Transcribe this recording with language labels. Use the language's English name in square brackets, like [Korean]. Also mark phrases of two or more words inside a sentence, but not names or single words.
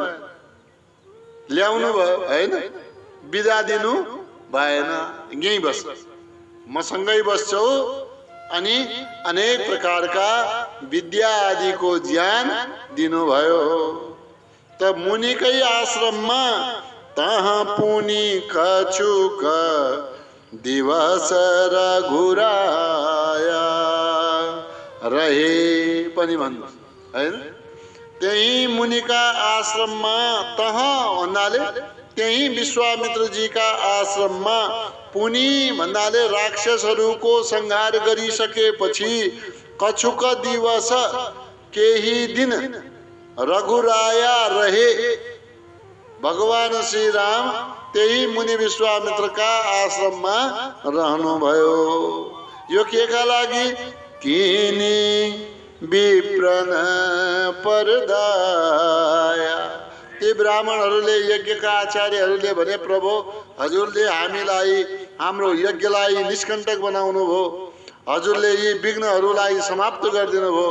[Nepali] ल्याउनु भयो हैन, बिदा दिनु भएन। यहीँ बस, मसँगै बस्छौ, अनि अनेक प्रकारका विद्या आदिको ज्ञान दिनुभयो। त मुनिकै आश्रममा [Awadhi] तहाँ पुनि कछुक दिवस रघुराया, रहे [Nepali] पनि भन्नु हैन? त्यही मुनिका आश्रममा, तहाँ भन्नाले त्यही विश्वामित्र जी का आश्रममा, पुनि भन्नाले राक्षसहरूको संहार गरिसकेपछि [Awadhi] कछुक दिवस [Nepali] केही दिन [Awadhi] रघुराया रहे। [Nepali] भगवान श्री राम त्यही मुनि विश्वामित्रका आश्रममा रहनुभयो। यो केका लागि? [Awadhi] किनी विप्रन परदाया। [Nepali] ती ब्राह्मणहरूले, यज्ञका आचार्यहरूले भने, प्रभु हजुरले हामीलाई, हाम्रो यज्ञलाई निष्कण्टक बनाउनु भयो, हजुरले यी विघ्नहरूलाई समाप्त गरिदिनु भयो।